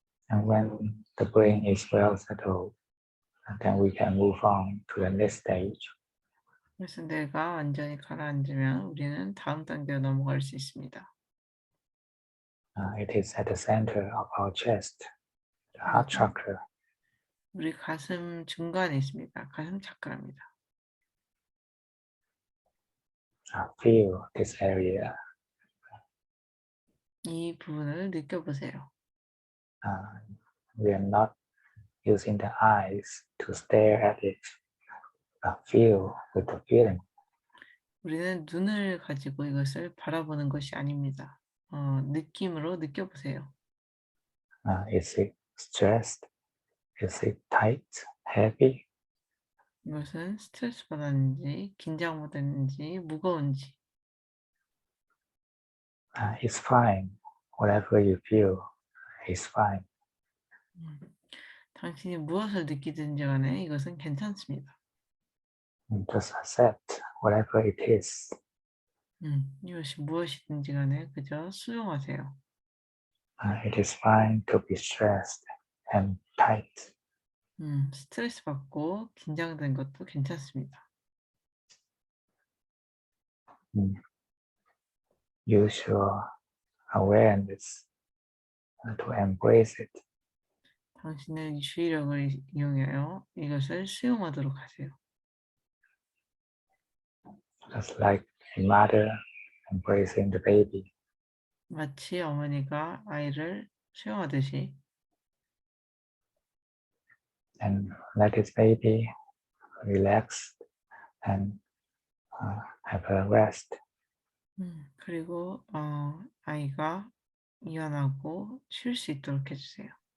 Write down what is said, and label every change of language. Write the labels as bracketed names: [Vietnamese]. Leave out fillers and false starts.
[English] And when the brain is well settled, then we can move on to the next stage. [Korean] 그래서 뇌가 완전히 가라앉으면 우리는 다음 단계로 넘어갈 수 있습니다. [English] It is at the center of our chest, the heart chakra. [Korean] 우리 가슴 중간에 있습니다. 가슴 차크라입니다. [English] Feel this area. [Korean] 이 부분을 느껴보세요. [English] We are not using the eyes to stare at it, but feel with the feeling. [Korean] 우리는 눈을 가지고 이것을 바라보는 것이 아닙니다. 느낌으로 느껴보세요. [English] Is it stressed? Is it tight? Heavy? [Korean] 이것은 스트레스 받았는지, 긴장 받았는지, 무거운지. [English] It's fine. Whatever you feel is fine. [Korean] 당신이 무엇을 느끼든지 간에 이것은 괜찮습니다. [English] Just accept whatever it is. [Korean] 이것이 무엇이든지 간에 그저 수용하세요. [English] It is fine to be stressed and tight. [Korean] 스트레스 받고 긴장된 것도 괜찮습니다. [English] Use your awareness to embrace it. [Korean] 당신의 주의력을 이용하여 이것을 수용하도록 하세요. [English] Just like a mother embracing the baby. [Korean] 마치 어머니가 아이를 수용하듯이 [English] And let this baby relax and have a rest. [Korean] 그리고 아이가 이완하고 쉴 수 있도록 해주세요.